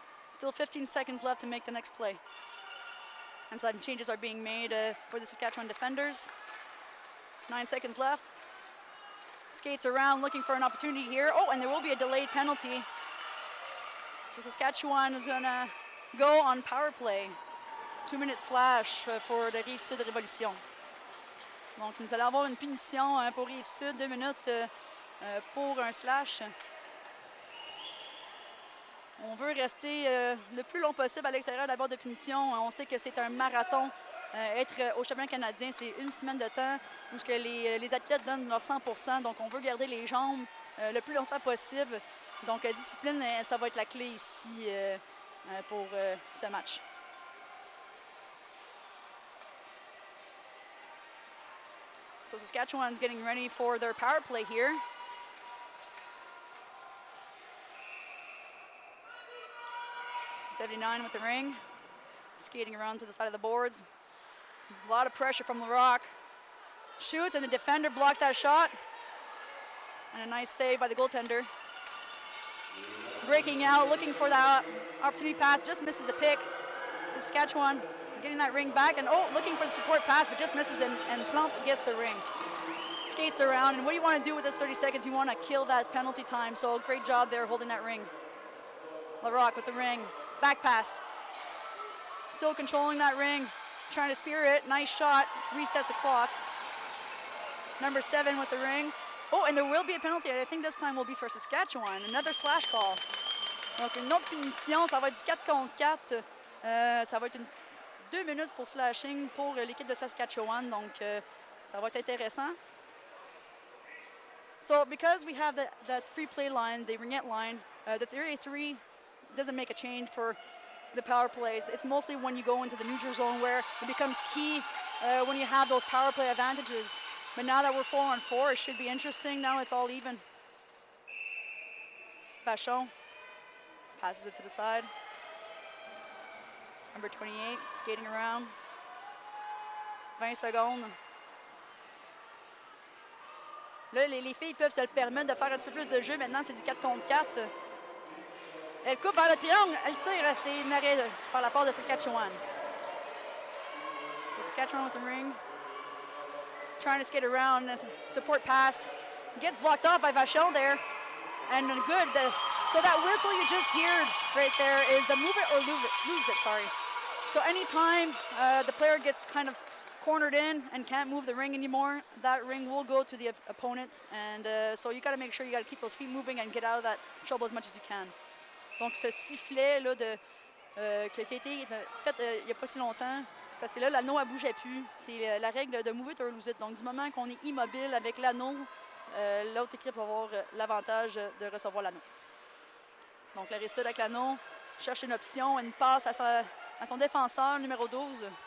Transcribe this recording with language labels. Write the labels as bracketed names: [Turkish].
[English] Still 15 seconds left to make the next play. And some changes are being made for the Saskatchewan defenders. 9 seconds left. Skates around looking for an opportunity here. Oh, and there will be a delayed penalty. So Saskatchewan is gonna go on power play. 2-minute slash for the Rive Sud Révolution. [French] Donc, nous allons avoir une punition pour Rive Sud, 2 minutes pour un slash. On veut rester le plus long possible à l'extérieur de la barre de punition. On sait que c'est un marathon. Être au championnat canadien, c'est une semaine de temps où les athlètes donnent leur 100%. Donc, on veut garder les jambes le plus longtemps possible. Donc, discipline, ça va être la clé ici pour ce match. [English] So Saskatchewan's getting ready for their power play here. '79 with the ring, skating around to the side of the boards. A lot of pressure from LaRock. Shoots and the defender blocks that shot. And a nice save by the goaltender. Breaking out, looking for that opportunity pass, just misses the pick. Saskatchewan getting that ring back, and oh, looking for the support pass, but just misses and Plump gets the ring. Skates around, and what do you want to do with this 30 seconds? You want to kill that penalty time, so great job there holding that ring. LaRock with the ring, back pass. Still controlling that ring, trying to spear it, nice shot, resets the clock. Number 7 with the ring. Oh, and there will be a penalty, I think this time will be for Saskatchewan, another slash call. [French] Donc une autre punition, ça va être du 4 contre 4. Ça va être 2 minutes pour slashing pour l'équipe de Saskatchewan, donc ça va être intéressant. [English] So because we have that free play line, the Ringette line, the 3-3 doesn't make a change for the power plays. It's mostly when you go into the neutral zone where it becomes key when you have those power play advantages. But now that we're 4-on-4, it should be interesting. Now it's all even. Vachon passes it to the side. Number 28, skating around. [French] 20 secondes. Là, les filles peuvent se le permettre de faire un petit peu plus de jeu. Maintenant, c'est du 4 contre 4. Elle coupe vers le triangle. Elle tire. C'est une arrêt par la part de Saskatchewan. [English] So Saskatchewan with the ring. Trying to skate around. Support pass. Gets blocked off by Vachon there. And good. So that whistle you just heard right there is a move it or lose it, sorry. So anytime the player gets kind of cornered in and can't move the ring anymore, that ring will go to the opponent. And so you got to make sure you got to keep those feet moving and get out of that trouble as much as you can. [French] Donc ce sifflet là qui a été fait il n'y a pas si longtemps, C'est parce que là, l'anneau, elle ne bougeait plus. C'est la règle de [English] move it or lose it. [French] Donc, du moment qu'on est immobile avec l'anneau, l'autre équipe va avoir l'avantage de recevoir l'anneau. Donc, la Rive-Sud avec l'anneau cherche une option, une passe à son défenseur, numéro 12.